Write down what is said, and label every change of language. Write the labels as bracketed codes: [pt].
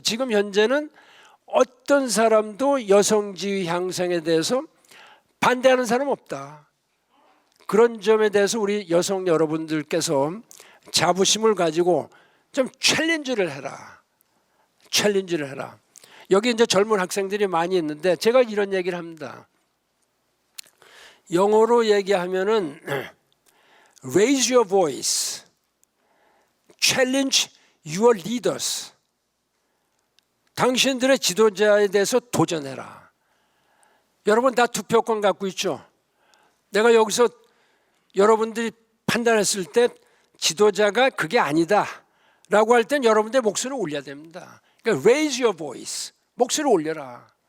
[ko] 지금 현재는 어떤 사람도 여성 지위 향상에 대해서 반대하는 사람 없다. 그런 점에 대해서 우리 여성 여러분들께서 자부심을 가지고 좀 챌린지를 해라. 챌린지를 해라. 여기 이제 젊은 학생들이 많이 있는데 제가 이런 얘기를 합니다. 영어로 얘기하면은 [en] raise your voice, challenge your leaders. [ko] 당신들의 지도자에 대해서 도전해라. 여러분 다 투표권 갖고 있죠? 내가 여기서 여러분들이 판단했을 때 지도자가 그게 아니다 라고 할 땐 여러분들의 목소리를 올려야 됩니다. 그러니까 [en] raise your voice. [ko] 목소리를 올려라.